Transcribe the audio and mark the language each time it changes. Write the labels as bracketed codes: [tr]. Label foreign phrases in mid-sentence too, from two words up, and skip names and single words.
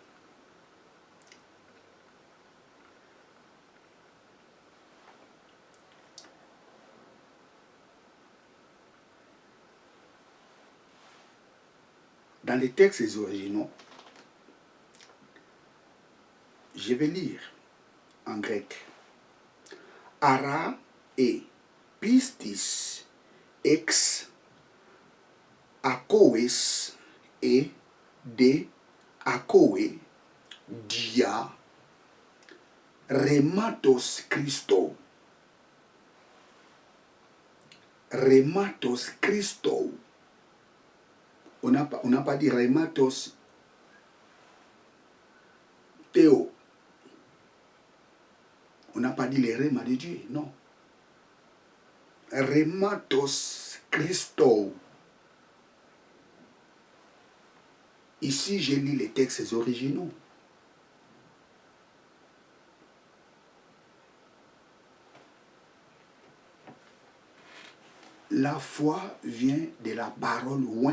[fr] Dans les textes originaux, je vais lire en grec. [el] ἄρα ἡ πίστις ἐξ ἀκοῆς ἡ δὲ ἀκοὴ διὰ ῥήματος Χριστοῦ. ῥήματος Χριστοῦ. [fr] On n'a pas dit [el] ῥήματος Θεοῦ. [fr] On n'a pas dit les rémas de Dieu, non. [el] ῥήματος Χριστοῦ. [fr] Ici, j'ai lu les textes originaux. La foi vient de la parole oint.